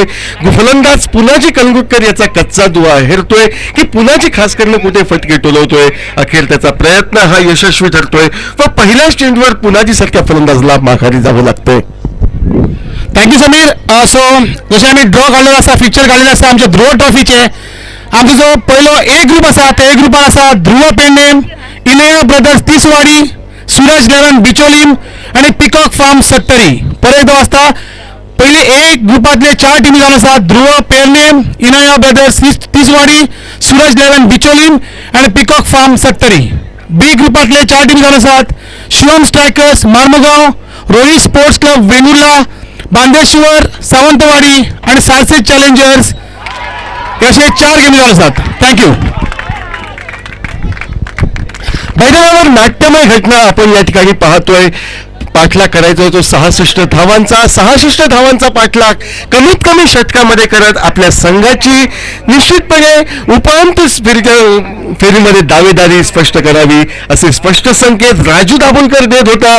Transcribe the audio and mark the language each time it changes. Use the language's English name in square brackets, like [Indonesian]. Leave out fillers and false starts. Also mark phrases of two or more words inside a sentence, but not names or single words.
[Marathi] फलंदाज पुनाजी कलगुटकर याचा कच्चा दुवा हेरतोय की पुनाजी खास करून कुठे फटके टोलवतोय. अखेर त्याचा प्रयत्न हा यशस्वी ठरतोय व पहिल्याच चेंडूवर पुनाजी सारख्या फलंदाजला माघारी जावं लागतंय. [Konkani] थँक्यू समीर. सो जसे आम्ही ड्रॉ काढलेला असा फिक्चर काढलेला असा आमच्या ध्रुव ट्रॉफीचे आमचा जो पहिलो ए ग्रुप असा त्या ए ग्रुपान असा ध्रुव पेडणेम, इनाया ब्रदर्स तिसवाडी, सूरज 11 बिचोलीम आणि पिकॉक फार्म सत्तरी. परत एकदा वाजता पहिले ए ग्रुपातले 4 टीमी जावन आसात ध्रुव पेडणेम, इनाया ब्रदर्स तिसवाडी, सूरज 11 बिचोलीम आणि पिकॉक फार्म सत्तरी. बी ग्रुपातले 4 टीमी जावन आसात शिवम स्ट्रायकर्स मार्मुगाव, रोहित स्पोर्ट्स क्लब वेंगुर्ला, बांदेश्वर सावंतवाडी आणि सालसेट चॅलेंजर्स असे 4 गेमी जावन आसात. थँक्यू. [Marathi] मैदानावर नाट्यमय घटना आपण या ठिकाणी पाहतोय. पाठलाग करायचा होतो 66 धावांचा पाठलाग कमीत कमी षटकामध्ये करत आपल्या संघाची निश्चितपणे उपांत्य फेरीमध्ये दावेदारी स्पष्ट करावी असे स्पष्ट संकेत राजू दाभोलकर देत होता.